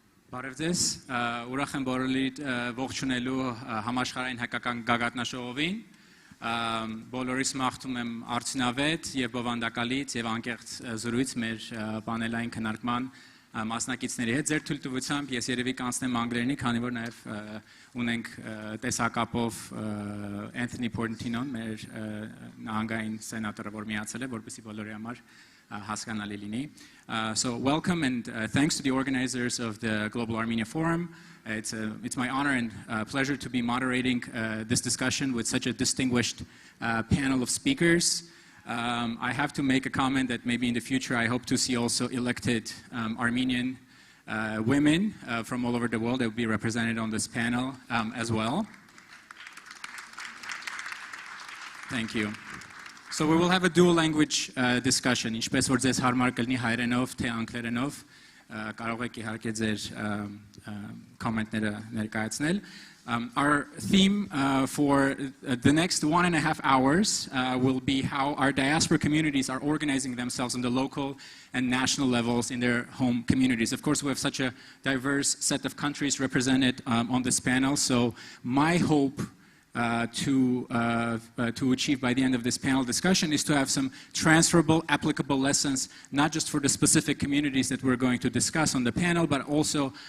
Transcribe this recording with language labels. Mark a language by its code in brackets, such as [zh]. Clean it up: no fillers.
[hy] Բարև ձեզ, ուրախ եմ բոլորի ողջունելու Համաշխարհային Հայկական Գագաթնաժողովին։ Բոլորիս մաղթում եմ արդյունավետ եւ բովանդակալից եւ անկեղծ զրույց մեր պանելային քննարկման մասնակիցների հետ ձեր թույլտվությամբ ես երևի կանցնեմ անգլերենի, քանի որ նաև ունենք տեսակապով Anthony Portantino, մեր նահանգային սենատորը, որ միացել է, որպեսզի բոլորի համար հասկանալի լինի. [en] So welcome and thanks to the organizers of the Global Armenia Forum. It's my honor and pleasure to be moderating this discussion with such a distinguished panel of speakers. I have to make a comment that maybe in the future I hope to see also elected Armenian women from all over the world that will be represented on this panel as well. Thank you. So we will have a dual language discussion. [hy] Ինչպես որ ձեզ հարմար կլինի հայերենով թե անգլերենով, կարող եք իհարկե ձեր կոմենտները ներկայացնել։ [en] Our theme for the next 1.5 hours will be how our diaspora communities are organizing themselves on the local and national levels in their home communities. Of course, we have such a diverse set of countries represented on this panel, so my hope to achieve by the end of this panel discussion is to have some transferable, applicable lessons, not just for the specific communities that we're going to discuss on the panel, but also